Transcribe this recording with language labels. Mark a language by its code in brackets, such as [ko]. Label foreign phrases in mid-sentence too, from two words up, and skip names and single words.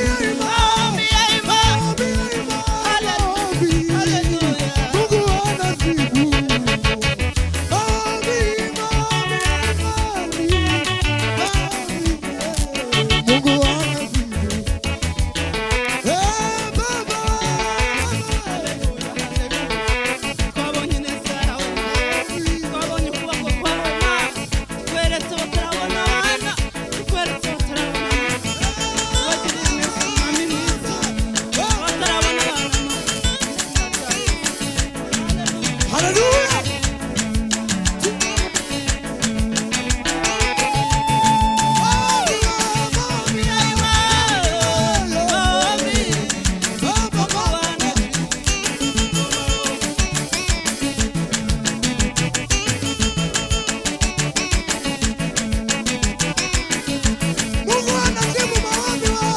[sw] Maombi ya imani. Hallelujah. Mungu anajibu maombi Mungu anajibu Baba [rw] Twabonye neza yawe, twabonye ukuboko kwawe Mana, tweretse batarabona abana, tweretse batarabona bagirire neza mwami mwiza, batarabona abana Haleluya [sw] maombi ya imani, maombi. Mungu anajibu maombi